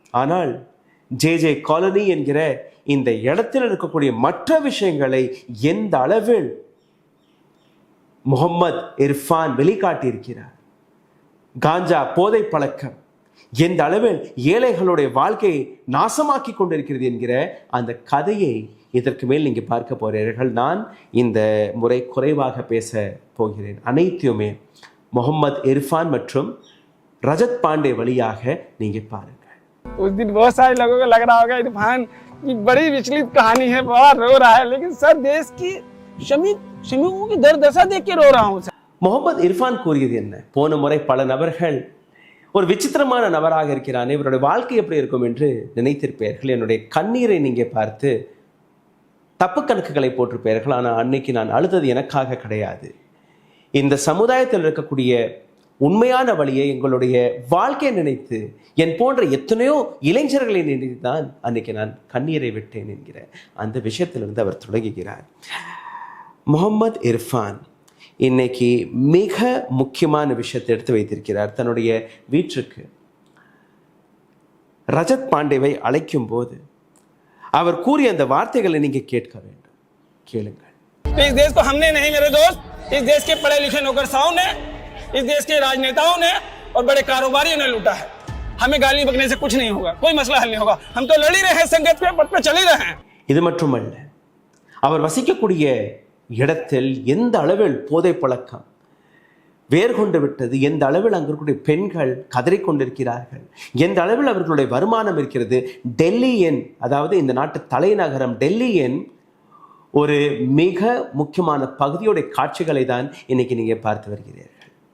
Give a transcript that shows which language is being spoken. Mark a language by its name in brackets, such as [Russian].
[Tamil] ஆனால் J colony என்கிற இந்த இடத்தில் இருக்கக்கூடிய மற்ற விஷயங்களை எந்த அளவில் முகமது இர்ஃபான் வெளிக்காட்டியிருக்கிறார், காஞ்சா போதை பழக்கம் எந்த அளவில் ஏழைகளுடைய வாழ்க்கையை நாசமாக்கி கொண்டிருக்கிறது என்கிற அந்த கதையை இதற்கு மேல் நீங்க பார்க்க போறீர்கள். நான் இந்த முறை குறைவாக பேச போகிறேன். அனைத்தையுமே முகமது இர்ஃபான் மற்றும் रजत पांडे वलियाग है नीगे पारेंगे। [Hindi] उस दिन बहुत सारे लोगों को लग रहा होगा इरफान की बड़ी विचलित कहानी है, बड़ा रो रहा है, लेकिन सर देश की शमीमों की दर्द देख के रो रहा हूँ सर. [Tamil] முகமது இர்ஃபான் கூறியது என்ன? போன முறை பல நபர்கள் ஒரு விசித்திரமான நபராக இருக்கிறான், இவருடைய வாழ்க்கை எப்படி இருக்கும் என்று நினைத்திருப்பீர்கள். என்னுடைய கண்ணீரை நீங்க பார்த்து தப்பு கணக்குகளை போட்டிருப்பீர்கள். ஆனால் அன்னைக்கு நான் அழுதது எனக்காக கிடையாது. இந்த சமுதாயத்தில் இருக்கக்கூடிய உண்மையான வழியை, எங்களுடைய வாழ்க்கையை நினைத்து, என் போன்ற எத்தனையோ இளைஞர்களை நினைத்து தான் அன்னைக்கு நான் கண்ணீரை விட்டேன் என்கிற அந்த விஷயத்திலிருந்து அவர் தொடங்குகிறார். முகமது இர்ஃபான் இன்னைக்கு மிக முக்கியமான விஷயத்தை எடுத்து வைத்திருக்கிறார். தன்னுடைய வீட்டுக்கு ரஜத் பாண்டேவை அழைக்கும் போது அவர் கூறிய அந்த வார்த்தைகளை நீங்க கேட்க வேண்டும். கேளுங்கள். [Hindi] इस देश को हमने नहीं मेरे दोस्त, इस देश के पढ़े लिखे नौकरशाहों ने, इस देश के राजनेताओं ने और बड़े कारोबारियों ने लूटा है. हमें गाली बकने से कुछ नहीं होगा, कोई मसला हल नहीं होगा. हम तो लड़ ही रहे हैं, संघर्ष पे पथ पे चल ही रहे हैं. [Tamil] இது மட்டுமல்ல, அவர் வசிக்கக்கூடிய இடத்தில் எந்த அளவில் போதை பழக்கம் வேர் கொண்டு விட்டது, எந்த அளவில் அங்கு இருக்கக்கூடிய பெண்கள் கதறிக்கொண்டிருக்கிறார்கள், எந்த அளவில் அவர்களுடைய வருமானம் இருக்கிறது. டெல்லியின், அதாவது இந்த நாட்டு தலைநகரம் டெல்லியின் ஒரு மிக முக்கியமான பகுதியோடைய காட்சிகளை தான் இன்னைக்கு நீங்க பார்த்து வருகிறீர்கள்.